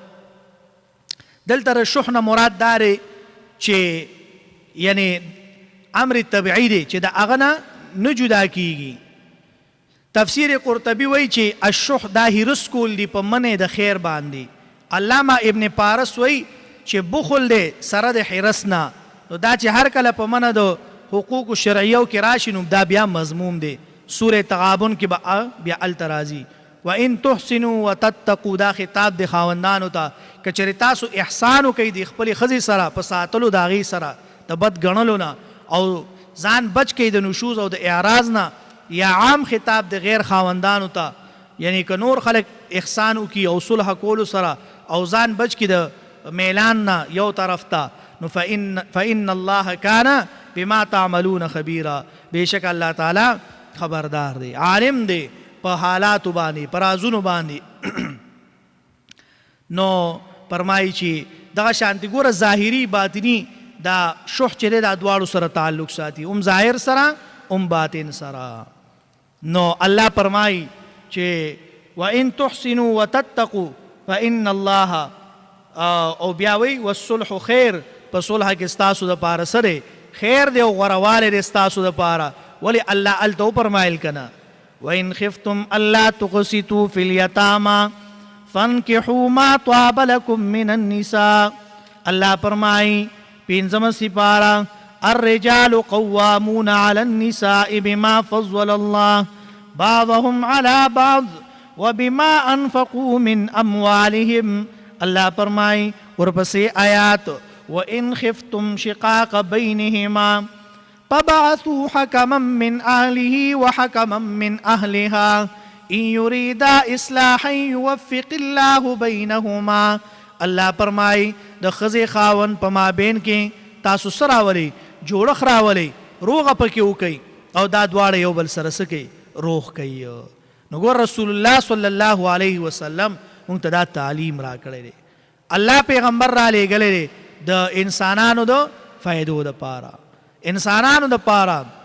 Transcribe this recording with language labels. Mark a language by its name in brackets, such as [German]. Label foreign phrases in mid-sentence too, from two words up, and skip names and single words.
[Pashto] دلته د شح نه مراد دا دی چې یعنی امر طبیعي دی چې د هغه نه جدا کیږي تفسیر قرطبي وایي چې الشح دا هرس کول دی په منع د خیر باندې علامه ابن پارس وایي چې بخل دی سره د حرس نه نو دا چې هر کله په منع د حقوق شرعیو کې راشي نو دا بیا مضموم دی سوره تغابن کې به بیا الته راځي [Arabic] وان تحسنوا وتتقوا [Pashto] دا خطاب د خاوندانو ته که چېرې تاسو احسان وکئ د خپلې ښځې سره په ساتلو د هغې سره د بد ګڼلو نه او ځان بچ کئ د نشوز او د اعراض نه یا عام خطاب د غیر خاوندانو ته یعنی که نور خلک احسان وکړي او صلح کولو سره او ځان بچ کړي د میلان نه یو طرف ته نو [Arabic] فإن الله کان بما تعملون خبیرا [Pashto] بېشک الله تعالی خبردار دی عالم دی په حالاتو باندې په رازونو باندې نو فرمایي چې دغه شانتي ګوره ظاهري باطني دا شح چې دی دا دواړو سره تعلق ساتي ظاهر سره باطن سره نو الله فرمایي چې [Arabic] وان تحسنوا وتتقوا فإن الله [Pashto] او بیا وی [Arabic] والصلح خیر [Pashto] په صلح کې ستاسو دپاره سره خیر دی او غوروالی دی ستاسو دپاره ولې الله هلته وفرمایل که نه [Arabic] وإن خفتم ألا تقسطوا في اليتامى فانكحوا ما طاب لكم من النساء [Pashto] الله فرمائی پینزم سپارہ [Arabic] الرجال قوامون على النساء بما فضل الله بعضهم على بعض وبما انفقوا من اموالهم [Pashto] الله فرمائی ورپسې آیات [Arabic] وإن خفتم شقاق بينهما فبعثوا حكما من أهله وحكما من أهلها إن يريدا إصلاحا يوفق الله بينهما الله [Pashto] فرمای د ښځې خاوند په مابین کې تاسو څه راولئ جوړښت راولئ روغه پکې وکئ او دا دواړه یو بل سره څه کوي روغ کوي نو ګور رسول الله [Arabic] صلی الله علیه وسلم [Pashto] موږ ته دا تعلیم راکړی دی الله پیغمبر را لېږلی دی د انسانانو د فایدو دپاره انسانانو دپاره